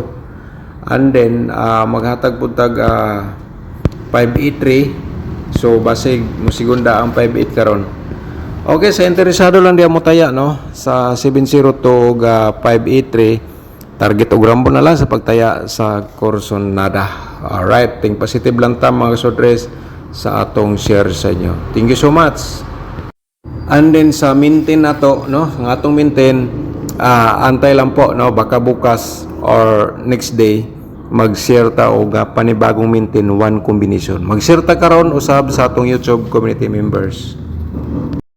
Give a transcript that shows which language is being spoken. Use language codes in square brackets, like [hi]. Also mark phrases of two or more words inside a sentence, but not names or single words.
[en] And then [ceb] maghatag pud tag 583. So basig mo segunda ang 58 karon. Okay, sa interesado lang diya mo taya, no? Sa 702 583 target og rambo na lang sa pagtaya sa Corsonada. Alright, [en] think positive [ceb] lang ta mga kasodres sa atong share sa inyo. [en] Thank you so much. And then sa maintain nato, no? [ceb] Ang atong maintain, antay lang po, no? Baka bukas or [en] next day [ceb] mag-share ta og panibagong [en] maintain one combination. [ceb] Mag-share ta karon usab sa atong YouTube community members.